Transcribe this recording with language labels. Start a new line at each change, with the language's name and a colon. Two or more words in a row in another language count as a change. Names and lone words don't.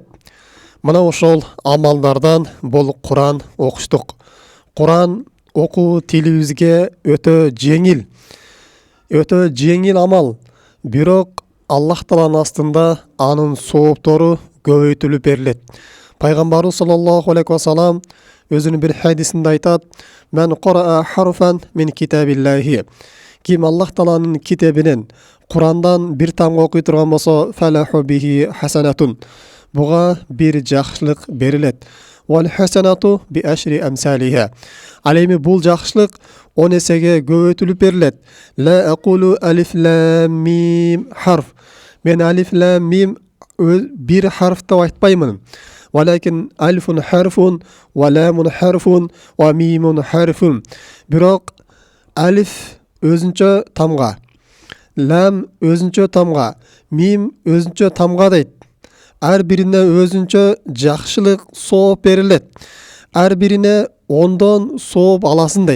Kyrgyz: Мына ошол амалдардан бул Куран окуштук. Куран окуу тилибизге өтө жеңил амал. Бирок Аллах Тааланын астында анын сооптору көбөйтүлүп берилет. Пайгамбарыбыз
Arabic: صلى الله عليه وسلم
Kyrgyz: өзүнүн бир хадисинде айтат:
Arabic: "من قرأ حرفا من كتاب الله."
Kyrgyz: Ким Аллах Тааланын китебинен, Курандан бир тамга окуй турган болсо,
Arabic: "فله به حسنة."
Kyrgyz: Буга бир жакшылык берилет.
Arabic: "والحسنة بعشر أمثالها."
Kyrgyz: Ал эми бул жакшылык 10 эсеге көбөйтүлүп берилет.
Arabic: "لا أقول ألف لام ميم حرف."
Kyrgyz: Мен алиф лам мим бир харф деп айтпаймын.
Arabic: "ولكن ألف حرف ولام حرف وميم حرف."
Kyrgyz: Бирок алиф өзүнчө тамга, лам өзүнчө тамга, мим өзүнчө тамга дейт. Ар бирине өзүнчө жакшылык сооп берилет. Ар бирине 10дон сооп аласың дейт.